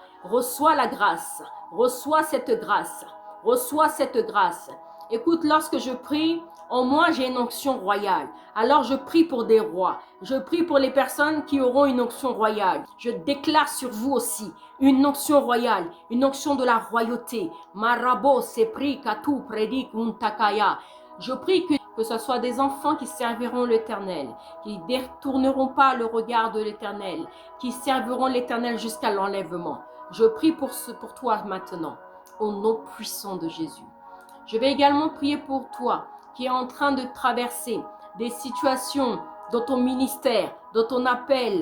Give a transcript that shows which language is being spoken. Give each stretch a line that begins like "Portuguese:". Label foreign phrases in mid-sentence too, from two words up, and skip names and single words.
French: Reçois la grâce, reçois cette grâce, reçois cette grâce. Écoute, lorsque je prie, en moi j'ai une onction royale. Alors je prie pour des rois. Je prie pour les personnes qui auront une onction royale. Je déclare sur vous aussi une onction royale, une onction de la royauté. Marabo sepri katu predik untakaya. Je prie que ce soit des enfants qui serviront l'Éternel, qui ne détourneront pas le regard de l'Éternel, qui serviront l'Éternel jusqu'à l'enlèvement. Je prie pour toi maintenant, au nom puissant de Jésus. Je vais également prier pour toi qui est en train de traverser des situations dans ton ministère, dans ton appel.